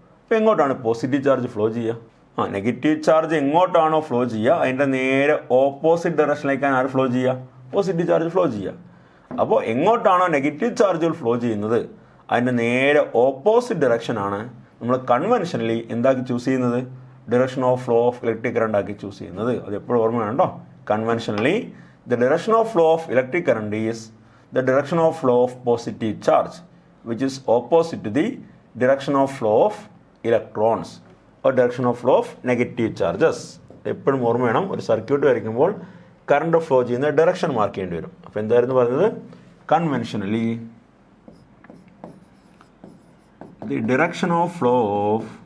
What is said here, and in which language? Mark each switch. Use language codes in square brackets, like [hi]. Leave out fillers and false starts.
[ml] അപ്പോൾ എങ്ങോട്ടാണ് positive charge flow ചെയ്യുക, നെഗറ്റീവ് ചാർജ് എങ്ങോട്ടാണോ ഫ്ലോ ചെയ്യുക അതിൻ്റെ നേരെ ഓപ്പോസിറ്റ് ഡയറക്ഷനിലേക്കാണ് ആര് ഫ്ലോ ചെയ്യുക, പോസിറ്റീവ് ചാർജ് ഫ്ലോ ചെയ്യുക. അപ്പോൾ എങ്ങോട്ടാണോ നെഗറ്റീവ് ചാർജുകൾ ഫ്ലോ ചെയ്യുന്നത് അതിൻ്റെ നേരെ ഓപ്പോസിറ്റ് ഡയറക്ഷനാണ് നമ്മൾ കൺവെൻഷനലി എന്താക്കി ചൂസ് ചെയ്യുന്നത്, direction of flow of electric current ആക്കി ചൂസ് ചെയ്യുന്നത്. അത് എപ്പോഴും ഓർമ്മ വേണ്ടോ, [en] Conventionally the direction of flow of electric current is the direction of flow of positive charge which is opposite to the direction of flow of electrons or direction of flow of negative charges. [ml] എപ്പോഴും ഓർമ്മ വേണം, ഒരു circuit വരയ്ക്കുമ്പോൾ current flow ചെയ്യുന്ന direction mark ചെയ്യേണ്ടി വരും. അപ്പോൾ എന്തായിരുന്നു പറഞ്ഞത്, [en] conventionally the direction of flow of